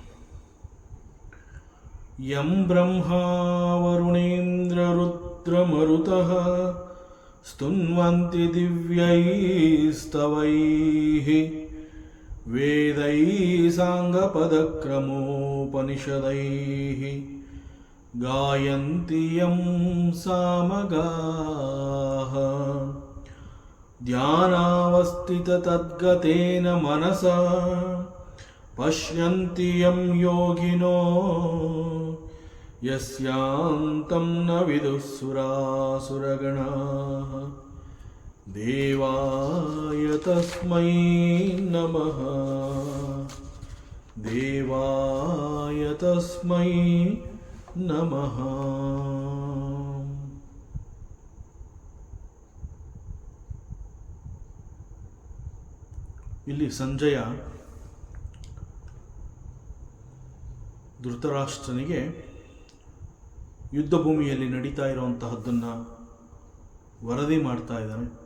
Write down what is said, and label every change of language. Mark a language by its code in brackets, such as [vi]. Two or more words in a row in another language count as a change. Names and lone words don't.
[sa] ಯಂ ಬ್ರಹ್ಮಾ ವರುಣೇಂದ್ರ ರುದ್ರಮರುತಃ ಸ್ತುನ್ವಂತಿ ದಿವ್ಯೈಸ್ತವೈಃ ವೇದೈಃ ಸಾಂಗಪದಕ್ರಮೋಪನಿಷದೈಃ ಗಾಯಂತಿ ಯಂ ಸಾಮಗಾಃ ಧ್ಯಾನಾವಸ್ಥಿತತದ್ಗತೇನ ಮನಸಾ ಪಶ್ಯಂತಿ ಯಂ ಯೋಗಿನೋ ಯಸ್ಯಾಂತಂ ನ ವಿದುಃ ಸುರಾಸುರಗಣಾಃ ದೇವಾಯ ತಸ್ಮೈ ನಮಃ ದೇವಾಯ ತಸ್ಮೈ ನಮಃ. [kn] ಇಲ್ಲಿ ಸಂಜಯ ಧೃತರಾಷ್ಟ್ರನಿಗೆ ಯುದ್ಧ ಭೂಮಿಯಲ್ಲಿ ನಡೀತಾ ಇರುವಂತಹದ್ದನ್ನು ವರದಿ ಮಾಡ್ತಾ ಇದ್ದಾನೆ.